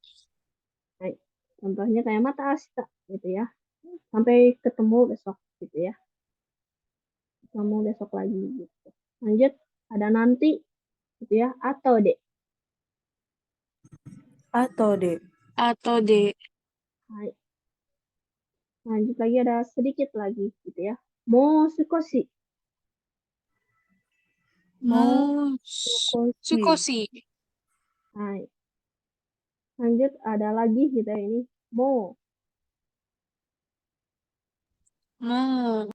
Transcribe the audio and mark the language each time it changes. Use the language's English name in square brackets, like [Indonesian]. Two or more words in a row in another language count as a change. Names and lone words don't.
[Japanese] Hai. [Indonesian] Contohnya kayak [Japanese] mata asta [Indonesian] gitu ya. Sampai ketemu besok gitu ya. Ketemu besok lagi gitu. Lanjut, ada nanti gitu ya. Atau dek. Atau de. Atau de. [Japanese] Hai. [Indonesian] Lanjut lagi ada sedikit lagi gitu ya. [Japanese] Mosukoshi. Mosukoshi. Sukoshi. Hai. [Indonesian] Lanjut ada lagi gitu ya ini. [Japanese] Mo. Mo.